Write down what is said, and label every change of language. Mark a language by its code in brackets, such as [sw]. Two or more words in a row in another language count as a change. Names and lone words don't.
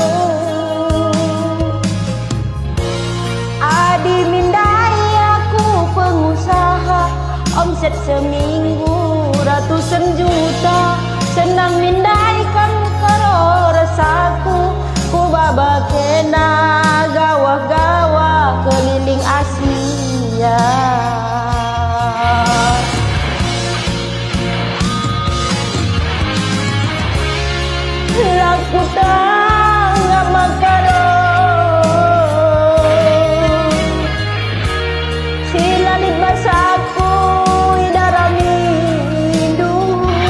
[btx] Adi mindai aku pengusaha, [id] omset seminggu ratusan juta. [btx] Senang mindai kan karo rasaku, ku baba kena gawah-gawah keliling Asia. Laku tanggap makaro, silalit basaku idarami hidup.